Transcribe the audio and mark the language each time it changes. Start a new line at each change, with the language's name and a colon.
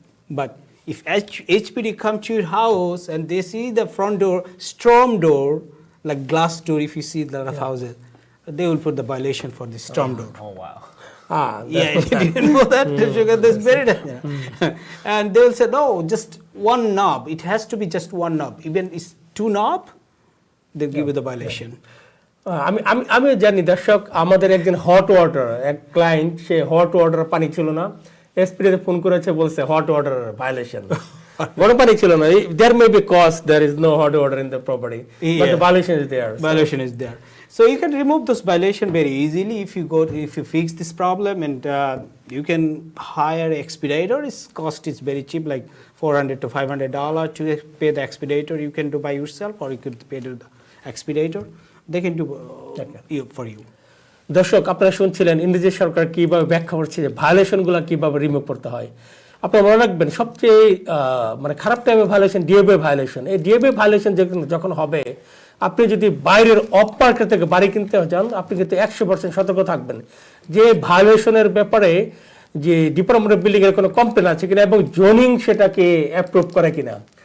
English: But if HPD come to your house and they see the front door, storm door, like glass door, if you see a lot of houses, they will put the violation for the storm door. Oh, wow. Yeah, you didn't know that? That's very and they will say, no, just one knob. It has to be just one knob. Even it's two knob, they'll give you the violation.
Bangla: আমি জানি দর্শক, আমাদের একজন hot water এক client, সে hot water পানি ছিল না, এসপিডিতে phone করেছে, বলছে হট ওয়াটার ভায়োলেশন, গরম পানি ছিল না।
English: There may be cause there is no hot water in the property, but the violation is there. Violation is there. So you can remove this violation very easily if you fix this problem, and you can hire an expediter. Its cost is very cheap, like $400 to $500 to pay the expediter. You can do by yourself, or you could pay to the expediter. They can do for you.
Bangla: দর্শক, আপনারা শুনছিলেন ইন্দ্রজিৎ সরকার কিভাবে ব্যাখ্যা করছে যে ভায়োলেশনগুলো কিভাবে remove করতে হয়। আপনারা মনে রাখবেন, সবচেয়ে মানে খারাপ টাইমে ভায়োলেশন ডিওবি ভায়োলেশন। এই ডিওবি ভায়োলেশন যখন হবে, আপনি যদি বাইরের অফ মার্কেট থেকে বাড়ি কিনতে যান, আপনি কিন্তু 100% সতর্ক থাকবেন যে ভায়োলেশনের ব্যাপারে যে ডিপার্টমেন্ট অফ বিল্ডিং এর কোনো কমপ্লেন আছে কিনা এবং জোনিং সেটাকে অ্যাপ্রুভ করে কিনা।